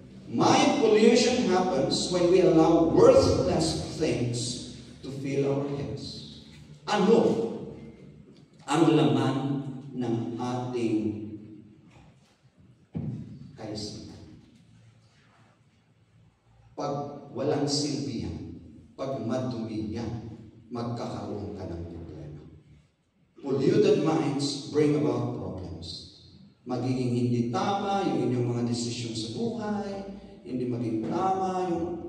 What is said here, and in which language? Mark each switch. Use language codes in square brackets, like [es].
[en] Mind pollution happens when we allow worthless things to fill our heads. [tl] Ano ang laman ng ating kaisipan? Pag walang silbihan, pag madumi yan, magkakaroon ka ng problema. [en] Polluted minds bring about problems. [tl] Magiging hindi tama yung inyong mga desisyon sa buhay, hindi maging tama yung...